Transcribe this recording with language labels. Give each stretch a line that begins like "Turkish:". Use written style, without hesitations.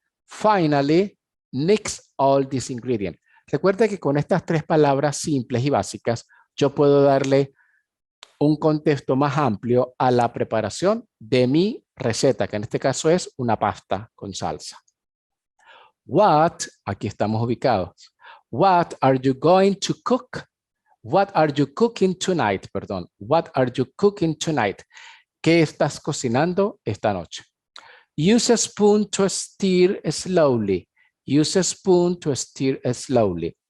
English: Finally, mix all these ingredients.
Spanish: Recuerda que con estas 3 palabras simples y básicas, yo puedo darle un contexto más amplio a la preparación de mi receta, que en este caso es una pasta con salsa. What, aquí estamos ubicados.
English: What are you going to cook? What are you cooking tonight?
Spanish: Perdón.
English: What are you cooking tonight?
Spanish: ¿Qué estás cocinando esta noche?
English: Use a spoon to stir slowly. Use a spoon to stir slowly.